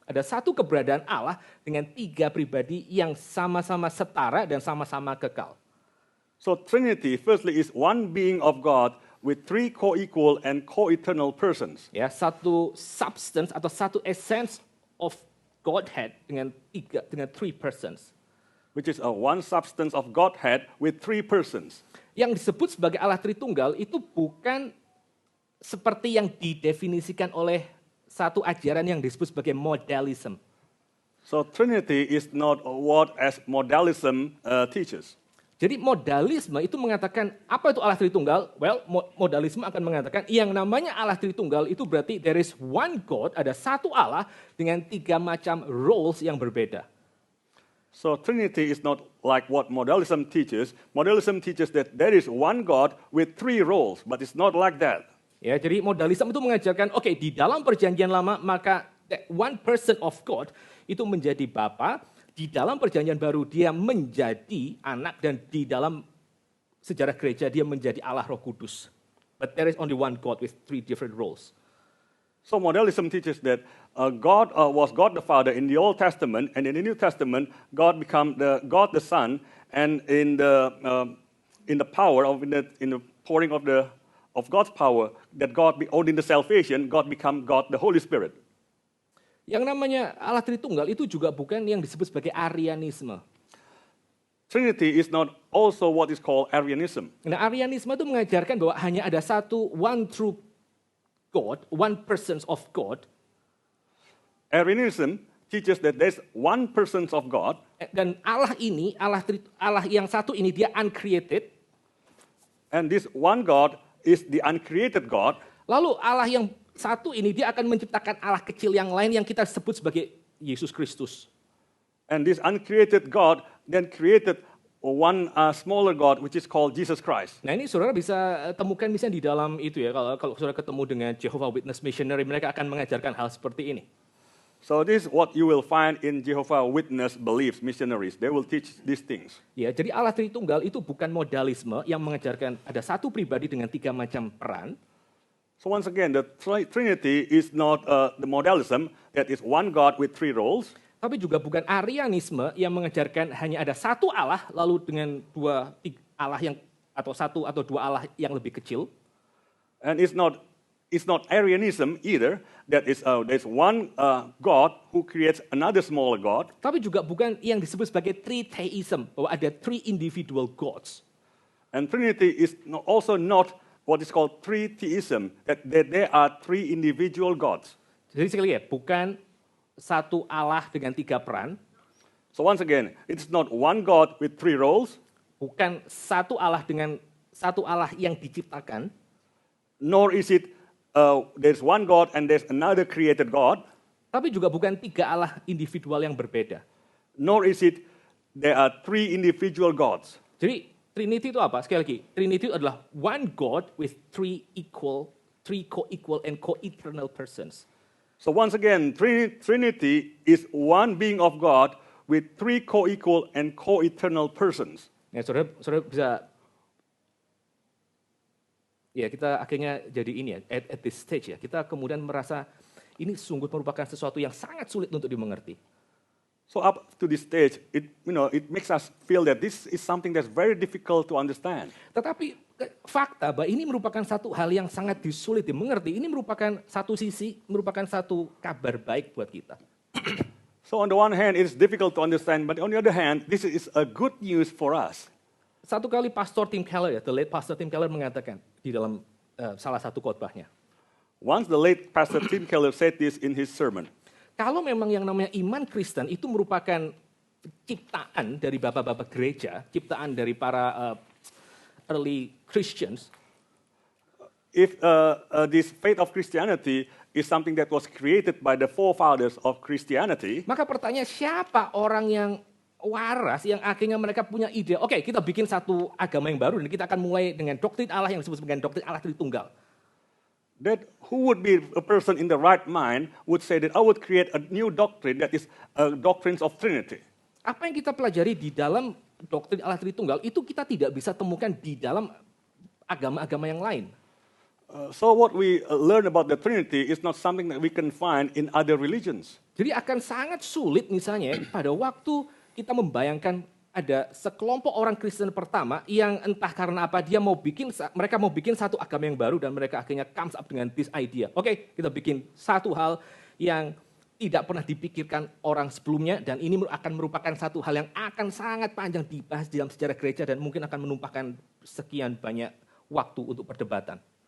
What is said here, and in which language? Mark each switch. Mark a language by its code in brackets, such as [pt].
[id] Ada satu keberadaan Allah dengan tiga pribadi yang sama-sama setara dan sama-sama kekal. [en] So Trinity, firstly, is one being of God with three co-equal and co-eternal persons. [id] Ya, satu substance atau satu essence of Godhead dengan [en] three persons. Which is one substance of Godhead with three persons. [id] Yang disebut sebagai Allah Tritunggal itu bukan seperti yang didefinisikan oleh satu ajaran yang disebut sebagai modalism. [en] So Trinity is not what as modalism teaches. [id] Jadi modalisme itu mengatakan apa itu Allah Tritunggal? Well, modalisme akan mengatakan yang namanya Allah Tritunggal itu berarti [en] there is one God, [id] ada satu Allah dengan tiga macam roles yang berbeda. [en] So Trinity is not like what modalism teaches. Modalism teaches that there is one God with three roles, but it's not like that. [id] Ya, jadi modalisme itu mengajarkan, oke, di dalam perjanjian lama maka [en] one person of God [id] itu menjadi Bapa, di dalam perjanjian baru dia menjadi anak, dan di dalam sejarah gereja dia menjadi Allah Roh Kudus. [en] But there is only one God with three different roles. So modalism teaches that God was God the Father in the Old Testament, and in the New Testament, God become God the Son, and in the power of in the pouring of God's power that God in the salvation, God become God the Holy Spirit. [id] Yang namanya Allah Tritunggal itu juga bukan yang disebut sebagai Arianisme. [en] Trinity is not also what is called Arianism. [id] Nah, Arianisme itu mengajarkan bahwa hanya ada satu [en] one true God, one persons of God. Arianism teaches that there's one persons of God. [id] Dan Allah ini, Allah yang satu ini dia uncreated. [en] And this one God is the uncreated God. [id] Lalu Allah yang satu ini dia akan menciptakan Allah kecil yang lain yang kita sebut sebagai Yesus Kristus. [en] And this uncreated God then created one smaller God which is called Jesus Christ. [id] Nah, ini saudara bisa temukan misalnya di dalam itu ya, kalau saudara ketemu dengan Jehovah Witness Missionary, mereka akan mengajarkan hal seperti ini. [en] So this is what you will find in Jehovah Witness beliefs missionaries. They will teach these things. [id] Ya, jadi Allah Tritunggal itu bukan modalisme yang mengajarkan ada satu pribadi dengan tiga macam peran. [en] So once again, the Trinity is not the modalism that is one God with three roles. [id] Tapi juga bukan Arianisme yang mengajarkan hanya ada satu Allah lalu dengan dua Allah yang atau satu atau dua Allah yang lebih kecil. [en] And it's not Arianism either. That is, there's one God who creates another smaller God. [id] Tapi juga bukan yang disebut sebagai tritheism, bahwa ada [en] three individual gods. And Trinity is also not what is called tritheism, that there are three individual gods. [id] Jadi sekali ya, bukan satu Allah dengan tiga peran, [en] So once again, it's not one God with three roles, [id] bukan satu Allah dengan satu Allah yang diciptakan, [en] nor is it there's one God and there's another created God, [id] tapi juga bukan tiga Allah individual yang berbeda. [en] nor is it there are three individual gods. [id] Jadi Trinity itu apa? Sekali lagi, Trinity itu adalah [en] one God with three co-equal and co-eternal persons. So once again, Trinity is one being of God with three co-equal and co-eternal persons. [id] Ya, saudara bisa, ya kita akhirnya jadi ini ya, [en] at this stage [id] ya, kita kemudian merasa ini sungguh merupakan sesuatu yang sangat sulit untuk dimengerti. [en] So up to this stage, it makes us feel that this is something that's very difficult to understand. [id] Tetapi fakta bahwa ini merupakan satu hal yang sangat sulit dimengerti, ini merupakan satu sisi, merupakan satu kabar baik buat kita. [en] So on the one hand, it's difficult to understand, but on the other hand, this is a good news for us. [id] Satu kali Pastor Tim Keller, [en] the late [id] Pastor Tim Keller mengatakan di dalam salah satu khotbahnya, [en] Once the late Pastor Tim Keller said this in his sermon. [id] Kalau memang yang namanya iman Kristen itu merupakan ciptaan dari bapak-bapak gereja, ciptaan dari para early Christians, [en] If this faith of Christianity is something that was created by the forefathers of Christianity, [id] maka pertanyaan siapa orang yang waras yang akhirnya mereka punya ide, oke, kita bikin satu agama yang baru dan kita akan mulai dengan doktrin Allah yang disebut sebagai doktrin Allah Tritunggal. [en] that who would be a person in the right mind would say that I would create a new doctrine that is doctrines of Trinity. [id] Apa yang kita pelajari di dalam doktrin Allah Tritunggal itu kita tidak bisa temukan di dalam agama-agama yang lain. [en] So what we learn about the Trinity is not something that we can find in other religions. [id] Jadi akan sangat sulit misalnya pada waktu kita membayangkan ada sekelompok orang Kristen pertama yang entah karena apa mereka mau bikin satu agama yang baru dan mereka akhirnya [en] comes up [id] dengan [en] this idea. [id] Oke, kita bikin satu hal yang tidak pernah dipikirkan orang sebelumnya dan ini akan merupakan satu hal yang akan sangat panjang dibahas dalam sejarah gereja dan mungkin akan menumpahkan sekian banyak waktu untuk perdebatan.